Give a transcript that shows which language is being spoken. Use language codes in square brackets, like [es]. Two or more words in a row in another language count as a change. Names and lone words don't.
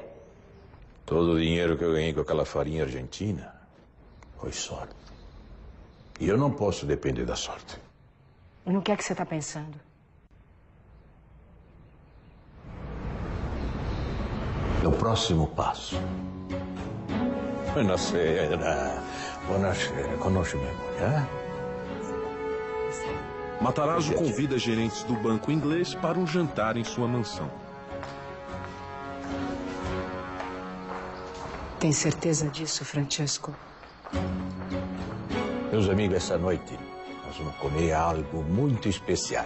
[pt] Todo o dinheiro que eu ganhei com aquela farinha argentina foi sorte. E eu não posso depender da sorte. No que é que você está pensando? O próximo passo. [it] Buonasera. Buonasera. Conosce-me, eh? [pt] Matarazzo convida gerentes do banco inglês para um jantar em sua mansão. Tem certeza disso, Francesco? Meus amigos, essa noite nós vamos comer algo muito especial.